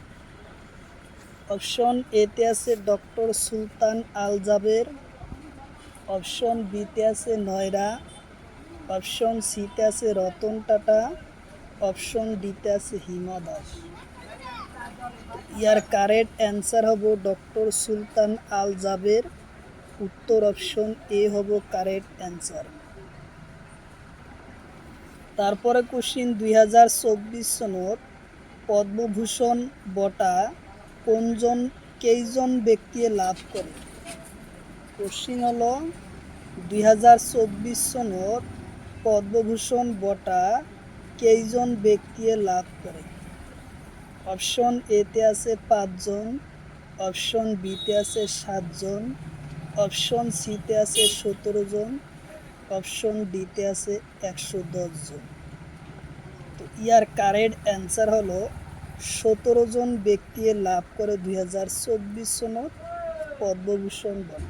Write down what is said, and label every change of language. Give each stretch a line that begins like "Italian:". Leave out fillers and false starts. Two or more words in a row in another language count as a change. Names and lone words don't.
Bangla: অপশন এতে আছে ডক্টর সুলতান আল জাবের, অপশন বিতে আছে নয়রা, অপশন সিতে আছে রতন টাটা, অপশন ডিতে আছে হিমা দাস। ইয়ার
English: correct answer
Bangla: হব ডক্টর সুলতান আল জাবের। উত্তর অপশন এ হব
English: correct answer.
Assamese: তারপরে কোশ্চিন, 2024 সনত পদ্মভূষণ বঁটা কেইজন ব্যক্তি লাভ করে? কোশ্চিন হলো, 2024 সনত পদ্মভূষণ বঁটা কেইজন ব্যক্তি লাভ করে?
Bangla: অপশন এতে আছে 5 জন, অপশন বিতে আছে 7 জন, অপশন সিতে আছে 17 জন, অপশন ডিতে আছে 110 জন। তো ইয়ার
English: correct answer
Bangla: হলো 17 জন ব্যক্তি লাভ করে
Assamese: 2024 সনত পদ্মভূষণ বঁটা।